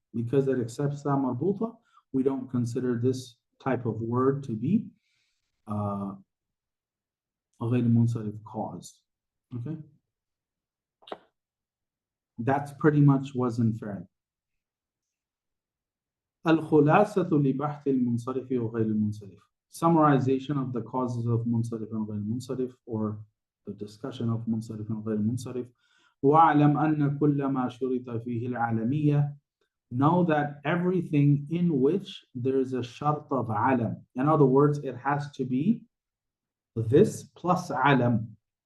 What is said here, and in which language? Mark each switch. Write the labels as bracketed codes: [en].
[en] Because it accepts ta marbuta, we don't consider this type of word to be a ghayr munsarif cause. Okay? That's pretty much wazn fi'l. [ar] الخلاصة لبحث المنصرف وغير المنصرف. [en] Summarization of the causes of منصرف and غير منصرف, or the discussion of منصرف and غير منصرف. [ar] وَاعْلَمْ أَنَّ كُلَّ مَا شُرِطَ فِيهِ الْعَالَمِيَّةِ. [en] Know that everything in which there is a shart of alam. In other words, it has to be this plus alam.